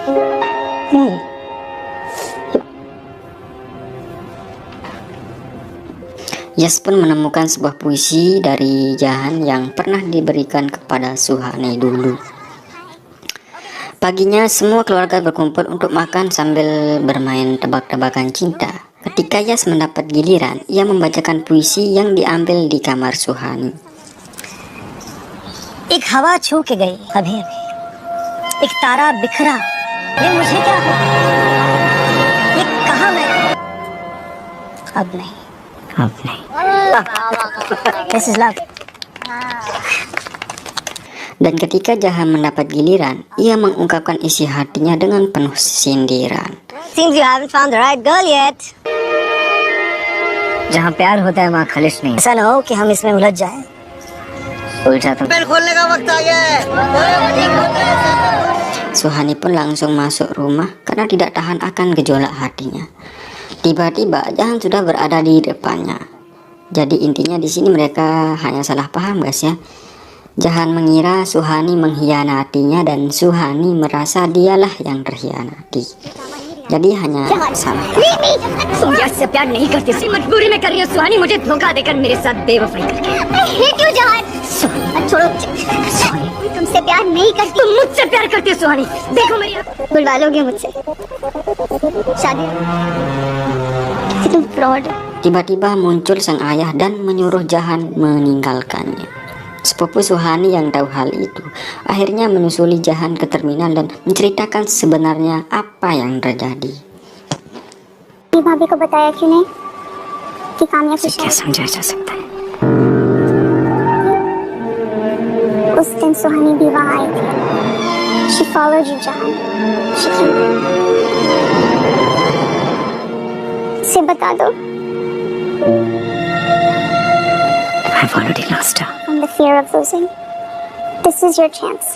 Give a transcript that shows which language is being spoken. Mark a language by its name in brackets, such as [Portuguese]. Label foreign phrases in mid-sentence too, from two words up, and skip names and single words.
[Indonesian] Yas pun menemukan sebuah puisi dari Jahan yang pernah diberikan kepada Suhani dulu. Paginya semua keluarga berkumpul untuk makan sambil bermain tebak-tebakan cinta. Ketika Yas mendapat giliran, ia membacakan puisi yang diambil di kamar Suhani. [Hindi] एक हवा छू के गई अभी अभी, एक तारा बिखरा, ये मुझे क्या हो, ये कहाँ मैं, अब नहीं, [English] this is love. [Indonesian] Dan ketika Jahan mendapat giliran, ia mengungkapkan isi hatinya dengan penuh sindiran. [English] Seems you haven't found the right girl yet. [Hindi] जहाँ प्यार होता है वहाँ खलिश नहीं। ऐसा ना हो कि हम इसमें उलझ जाएं। उलझा तो खोलने का वक्त आ गया है। [Indonesian] Suhani pun langsung masuk rumah karena tidak tahan akan gejolak hatinya. Tiba-tiba Jahan sudah berada di depannya. Jadi intinya di sini mereka hanya salah paham, guys ya. Jahan mengira Suhani mengkhianatinya dan Suhani merasa dialah yang terkhianati. Jadi hanya salah paham. [Hindi] तुम यार से प्यार नहीं करती, इसी मजबूरी में कर रही हो सुहानी, मुझे धोखा देकर मेरे साथ बेवफाई करके। [English] I hate you, जहान। [Hindi] छोड़ो, तुमसे प्यार नहीं करती। तुम मुझसे प्यार करती हो सुहानी, देखो मेरी बुलवा लोगे मुझसे शादी? तुम फ्रॉड। [Indonesian] Tiba-tiba muncul sang ayah dan menyuruh Jahan meninggalkannya. Sepupu Suhani yang tahu hal itu akhirnya menyusuli Jahan ke terminal dan menceritakan sebenarnya apa yang terjadi. [Hindi] भाभी को बताया क्यों नहीं कि कामयाब की शादी? समझा जा सकता है? उस दिन सुहानी भी वहाँ आई थी। [English] She followed you, जहान। She came। [Hindi] से बता दो। [English] I've already lost her. From the fear of losing, this is your chance.